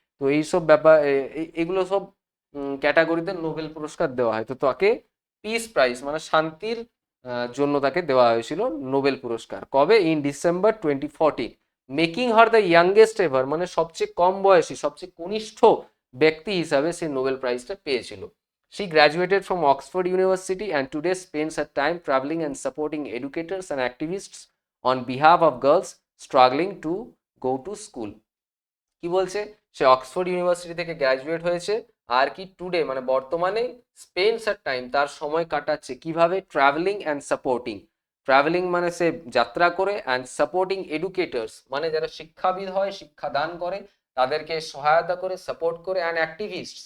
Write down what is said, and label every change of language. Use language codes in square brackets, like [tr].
[bn] তো এইসব ব্যাপার, এগুলো সব ক্যাটাগরিতে নোবেল পুরস্কার দেওয়া হয়, তো তাকে পিস প্রাইজ মানে শান্তির জন্য তাকে দেওয়া হয়েছিল নোবেল পুরস্কার, কবে, [en] in December 2014, making her the youngest ever, [bn] মানে সবচেয়ে কম বয়সী, সবচেয়ে কনিষ্ঠ ব্যক্তি হিসাবে সে নোবেল প্রাইজটা পেয়েছিল। [en] She graduated from Oxford University and today spends her time traveling and supporting educators and activists on behalf of girls struggling to go to school. [bn] কি বলছে, সে অক্সফোর্ড ইউনিভার্সিটি থেকে গ্র্যাজুয়েট হয়েছে। আর কি টুডে মানে বর্তমানে [en] spends her time [bn] তার সময় কাটাচ্ছে কিভাবে, [en] Travelling and supporting. [bn] ট্রাভেলিং মানে সে যাত্রা করে, [en] and supporting educators [bn] মানে যারা শিক্ষাবিদ হয়, শিক্ষাদান করে, তাদেরকে সহায়তা করে, সাপোর্ট করে, অ্যান্ড অ্যাক্টিভিস্ট।